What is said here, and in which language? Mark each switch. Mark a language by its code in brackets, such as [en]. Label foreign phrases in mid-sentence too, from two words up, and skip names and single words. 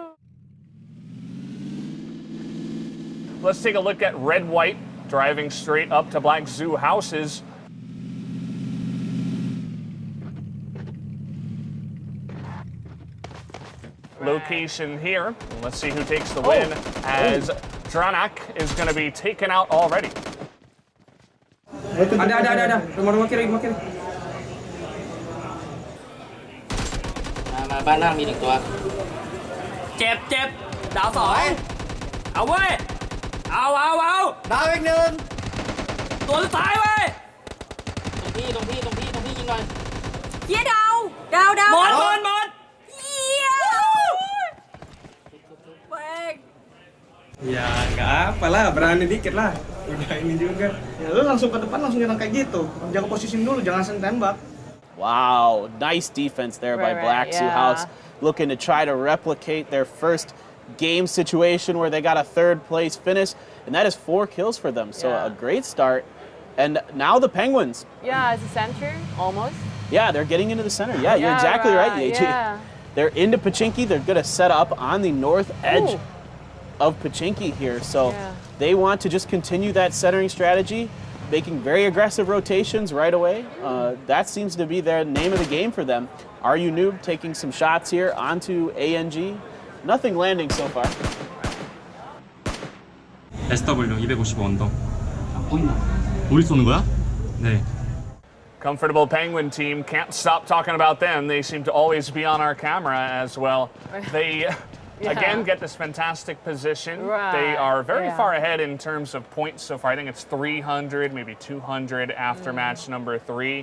[en] Let's take a look at red-white driving straight up to black zoo houses. Location here. Let's see who takes the win as Dranak is going to be taken out already. [id] Ada. Rumah kiri. [th] Mà บ้านล่างมี1 ตัวเจ็บดาว 2เอาเว้ยเอาดาวอีก 1ตัวสุดท้ายเว้ยตรงพี่ยิงหน่อยเหี้ยดาวหมดเหี้ยแม่ง [id] Ya nggak apa lah, berani dikit lah. Udah ini juga. Ya lu langsung ke depan langsung nyerang kayak gitu. Jaga posisi dulu, jangan langsung tembak. [en] Wow, nice defense there by Black Zoo House, looking to try to replicate their first game situation where they got a 3rd place finish, and that is 4 kills for them. So a great start. And now the Penguins. Yeah, it's the center, almost. Yeah, they're getting into the center. Yeah, you're exactly right, Yeji. Yeah. They're into Pachinki. They're going to set up on the north edge of Pachinki here. So they want to just continue that centering strategy, making very aggressive rotations right away. That seems to be their name of the game for them. Are You Noob taking some shots here onto ANG? Nothing landing so far. [ko] SW 255 언덕. 우리 쏘는 거야? 네. [en] Comfortable Penguin team, can't stop talking about them. They seem to always be on our camera as well. They again get this fantastic position. They are very far ahead in terms of points so far. I think it's 300, maybe 200 after match number 3.